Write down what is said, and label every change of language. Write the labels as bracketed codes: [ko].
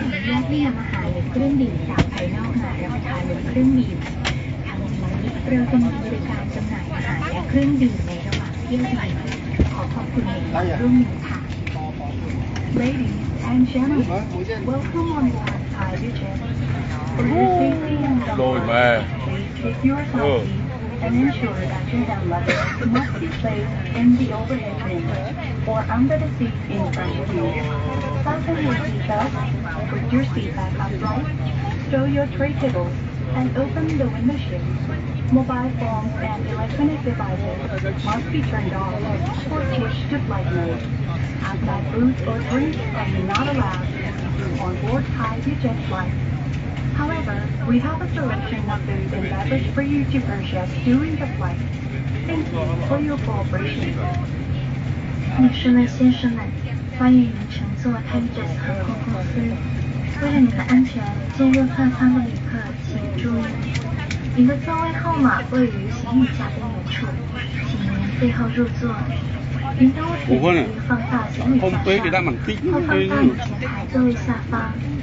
[th] อนุญาตให้นำอาหารหรือเครื่องดื่มจากภายนอกมารับประทานบนเครื่องบินทั้งนี้เราจะมีบริการจำหน่ายอาหารและเครื่องดื่มในระหว่างเที่ยวบินขอขอบคุณในความร่วมมือค่ะ [en] Ladies and gentlemen, welcome on board Thai Jet. For your safety and Lôi comfort, mà. please take your selfie and ensure that your hand luggage must be placed in the overhead bin or under the seat in front of you. Fasten your seatbelt, put your seat back upright, stow your tray tables, and open the window shade. Mobile phones and electronic devices must be turned off or switched to flight mode. Outside foods or drinks are not allowed on board Thai Jet flights. However, we have a selection of food and beverage for you to purchase during the flight. Thank you for your cooperation. [zh] 女士们、先生们，欢迎您乘坐泰捷航空公司。为了您的安全，进入客舱的旅客请注意，您的座位号码位于行李架边缘处，请您背后入座。您的物品可以放到行李架上，或放到前排座位下方。